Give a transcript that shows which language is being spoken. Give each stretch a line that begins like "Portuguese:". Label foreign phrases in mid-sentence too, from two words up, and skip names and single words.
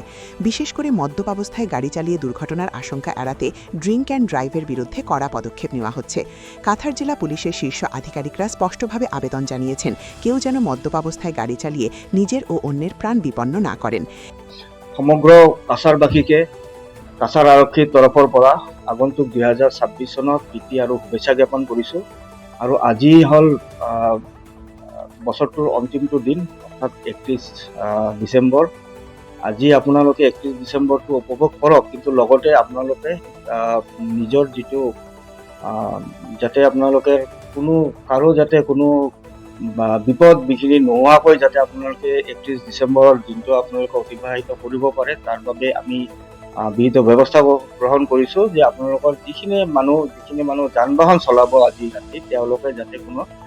Bangla: বিশেষ করে মদ্যপাবস্থায় গাড়ি চালিয়ে দুর্ঘটনার আশঙ্কা এড়াতে ড্রিঙ্ক অ্যান্ড ড্রাইভের বিরুদ্ধে কড়া পদক্ষেপ নেওয়া হচ্ছে। কাছাড় জেলা পুলিশের শীর্ষ আধিকারিকরা স্পষ্টভাবে আবেদন জানিয়েছেন কেউ যেন মদ্যপাবস্থায় গাড়ি চালিয়ে নিজের ও অন্যের প্রাণ বিপন্ন না করেন।
Assamese: সমগ্র কাছাড়বাসীকে কাছাড় আৰক্ষীৰ তৰফৰ পৰা আগন্তুক 2026 চনৰ প্ৰীতি আৰু শুভেচ্ছা জ্ঞাপন কৰিছোঁ। আৰু আজি হ'ল বছৰটোৰ অন্তিমটো দিন, অৰ্থাৎ 31 ডিচেম্বৰ। আজি আপোনালোকে 31 ডিচেম্বৰটো উপভোগ কৰক, কিন্তু লগতে আপোনালোকে নিজৰ যিটো যাতে আপোনালোকে কাৰো যাতে কোনো বিপদ বিঘিনি নোহোৱাকৈ যাতে আপোনালোকে 31 ডিচেম্বৰৰ দিনটো আপোনালোকে অতিবাহিত কৰিব পাৰে, তাৰ বাবে আমি বিহিত ব্যৱস্থা গ্ৰহণ কৰিছোঁ যে আপোনালোকৰ যিখিনি মানুহ যান বাহন চলাব আজি ৰাতি, তেওঁলোকে যাতে কোনো